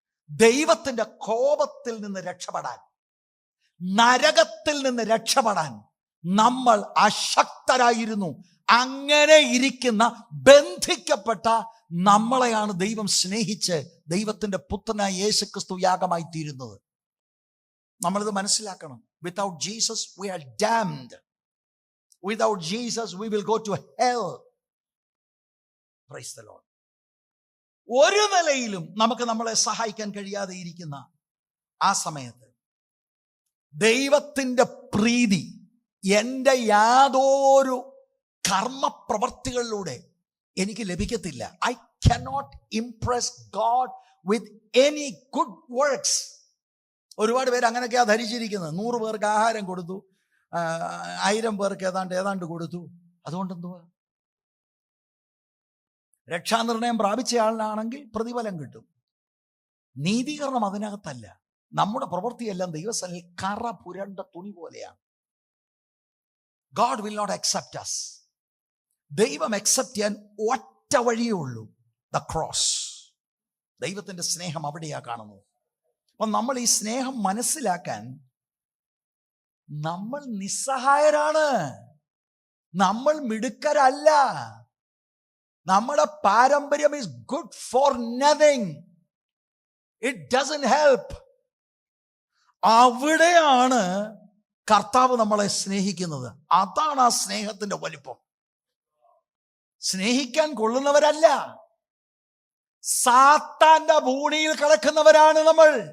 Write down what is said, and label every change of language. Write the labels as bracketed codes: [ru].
[ml] ദൈവത്തിന്റെ കോപത്തിൽ നിന്ന് രക്ഷപ്പെടാൻ, നരകത്തിൽ നിന്ന് രക്ഷപ്പെടാൻ നമ്മൾ അശക്തരായിരുന്നു. അങ്ങനെ ഇരിക്കുന്ന ബന്ധിക്കപ്പെട്ട നമ്മളെയാണ് ദൈവം സ്നേഹിച്ച് ദൈവത്തിന്റെ പുത്രനായ യേശുക്രിസ്തു യാഗമായി തീരുന്നത്. നമ്മളിത് മനസ്സിലാക്കണം. [en] Without Jesus we are damned. Without Jesus we will go to hell. Praise the Lord. [ml] ഒരു നിലയിലും നമുക്ക് നമ്മളെ സഹായിക്കാൻ കഴിയാതെ ഇരിക്കുന്ന ആ സമയത്ത് ദൈവത്തിന്റെ പ്രീതി എൻ്റെ യാതൊരു കർമ്മപ്രവർത്തികളിലൂടെ എനിക്ക് ലഭിക്കത്തില്ല. [en] I cannot impress God with any good works. [ml] ഒരുപാട് പേര് അങ്ങനെയൊക്കെയാ ധരിച്ചിരിക്കുന്നത്. 100 പേർക്ക് ആഹാരം കൊടുത്തു, 1000 പേർക്ക് ഏതാണ്ട് കൊടുത്തു. അതുകൊണ്ട് എന്തുവാ? രക്ഷാനിർണയം പ്രാപിച്ച ആളിനാണെങ്കിൽ പ്രതിഫലം കിട്ടും. നീതീകരണം അതിനകത്തല്ല. നമ്മുടെ പ്രവൃത്തിയെല്ലാം ദൈവസന്നിധിയിൽ കറ പുരണ്ട തുണി പോലെയാണ്. [en] God will not accept us. [ml] ദൈവം അക്സെപ്റ്റ് ചെയ്യാൻ ഒറ്റ വഴിയേ ഉള്ളൂ, [en] The cross. [ml] ദൈവത്തിന്റെ സ്നേഹം അവിടെയാ കാണുന്നത്. അപ്പൊ നമ്മൾ ഈ സ്നേഹം മനസ്സിലാക്കാൻ നമ്മൾ നിസ്സഹായരാണ്, നമ്മൾ മിടുക്കരല്ല. നമ്മുടെ പാരമ്പര്യം [en] is good for nothing. It doesn't help. [ml] അവിടെയാണ് കർത്താവ് നമ്മളെ സ്നേഹിക്കുന്നത്. അതാണ് ആ സ്നേഹത്തിന്റെ വലിപ്പം. സ്നേഹിക്കാൻ കൊള്ളുന്നവരല്ല, സാത്താന്റെ ഭൂണിയിൽ കിടക്കുന്നവരാണ് നമ്മൾ.